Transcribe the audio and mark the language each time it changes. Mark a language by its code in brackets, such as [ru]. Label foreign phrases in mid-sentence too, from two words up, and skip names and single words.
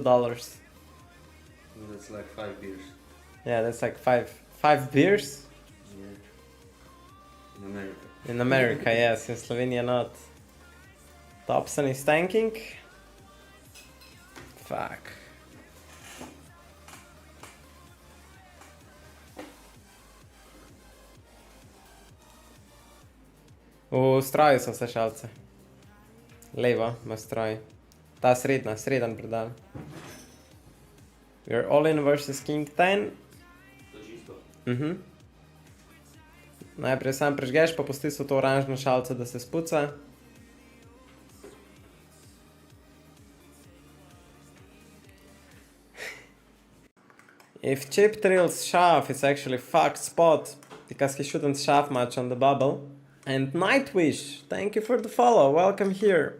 [en] That's like 5 beers. Yeah, that's like five beers? Yeah. In America. In America, yes, in Slovenia not. Thompson is tanking. Fuck. [sl] V stroju so se šalce. Levo, v stroj. Ta sredan predal. [en] We're all in versus King 10. [sl] Najprej sam prežgeš, pa pusti so to oranžno šalce, da se spuca. [en] If Chip drills shove, it's actually fucked spot, because he shouldn't shove much on the bubble. And Nightwish, thank you for the follow, welcome here.